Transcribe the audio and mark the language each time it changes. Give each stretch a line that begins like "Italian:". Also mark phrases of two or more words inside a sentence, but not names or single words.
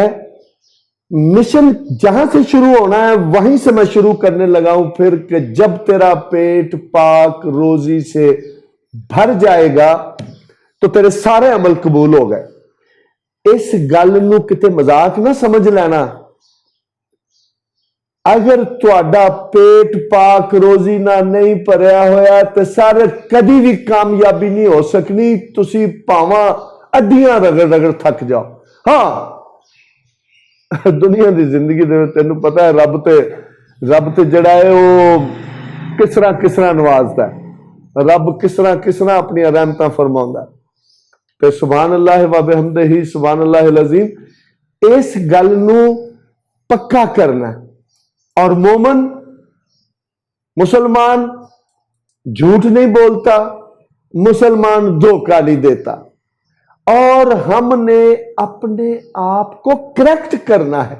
Urdu: مشن جہاں سے شروع ہونا ہے وہیں سے میں شروع کرنے لگا ہوں پھر، کہ جب تیرا پیٹ پاک روزی سے بھر جائے گا تو تیرے سارے عمل قبول ہو گئے۔
Punjabi: اس گل نو کتے مذاق نہ سمجھ لینا۔ اگر تہاڈا پیٹ پاک روزی نہ نہیں بھریا ہویا تو سارے کدی بھی کامیابی نہیں ہو سکنی، تسی پاواں اڈیاں رگڑ رگڑ تھک جاؤ۔ ہاں، دنیا دی زندگی دے تینوں پتہ ہے رب تے جڑا ہے وہ کس طرح نوازدا ہے، رب کس طرح اپنی رحمتاں فرماوندا ہے۔
Arabic: تے سبحان اللہ و بحمدہ، سبحان اللہ العظیم۔
Punjabi: اس گل نو پکا کرنا ہے۔
Urdu: اور مومن مسلمان جھوٹ نہیں بولتا، مسلمان دھوکہ نہیں دیتا، اور ہم نے اپنے آپ کو کریکٹ کرنا ہے۔